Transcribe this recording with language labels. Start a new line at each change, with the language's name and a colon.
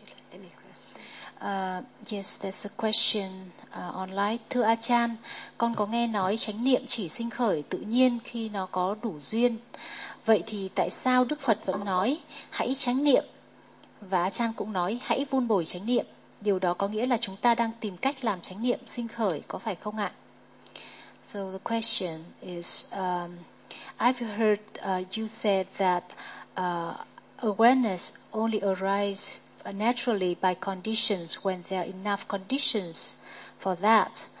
English: Any questions? Yes, there's a question online.
Vietnamese: Thưa Achan, con có nghe nói chánh niệm chỉ sinh khởi tự nhiên khi nó có đủ duyên. Vậy thì tại sao Đức Phật vẫn nói hãy chánh niệm? Và Achan cũng nói hãy vun bồi chánh niệm. Điều đó có nghĩa là chúng ta đang tìm cách làm chánh niệm sinh khởi, có phải không ạ?
English: So the question is, I've heard you said that awareness only arises naturally by conditions when there are enough conditions for that.